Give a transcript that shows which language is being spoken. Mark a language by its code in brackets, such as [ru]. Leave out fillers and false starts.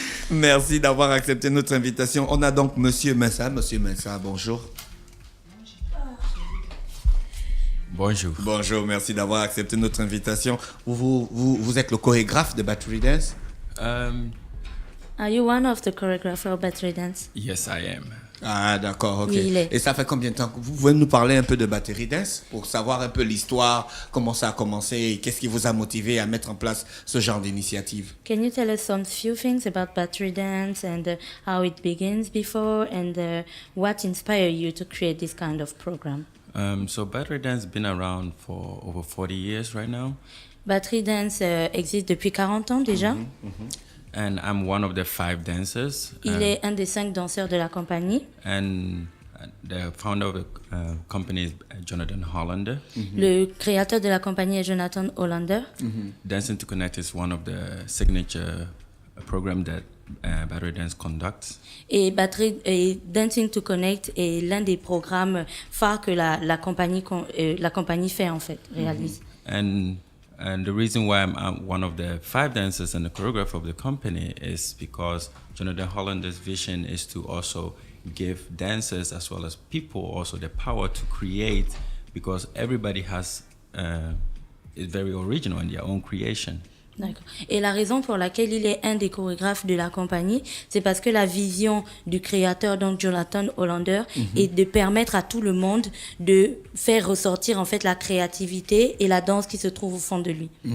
[fr] Merci d'avoir accepté notre invitation. On a donc Monsieur Mensa. Monsieur Mensa, bonjour. Bonjour. Bonjour, merci d'avoir accepté notre invitation. Vous êtes le chorégraphe de Battery Dance? [en] Are you one of the choreographers of Battery Dance? Yes, I am. [fr] Ah, d'accord, ok. Oui, il est. Et ça fait combien de temps que vous pouvez nous parler un peu de Battery Dance pour savoir un peu l'histoire, comment ça a commencé et qu'est-ce qui vous a motivé à mettre en place ce genre d'initiative? [en] Can you tell us some few things about Battery Dance and how it begins before and what inspired you to create this kind of program? So Battery Dance has been around for over 40 years right now. [fr] Battery Dance existe depuis 40 ans déjà. [en] And I'm one of the 5 dancers. [fr] Il est un des 5 danseurs de la compagnie. [en] And the founder of the company is Jonathan Hollander. [fr] Le créateur de la compagnie est Jonathan Hollander. [en] Dancing to Connect is one of the signature programs that Battery Dance conducts. [fr] Et Dancing to Connect est l'un des programmes phares que la compagnie fait en fait, réalise. [en] And the reason why I'm one of the 5 dancers and the choreographer of the company is because Jonathan Hollander's vision is to also give dancers as well as people also the power to create, because everybody is very original in their own creation. [fr] D'accord. Et la raison pour laquelle il est un des chorégraphes de la compagnie, c'est parce que la vision du créateur, donc Jonathan Hollander, est de permettre à tout le monde de faire ressortir en fait la créativité et la danse qui se trouve au fond de lui.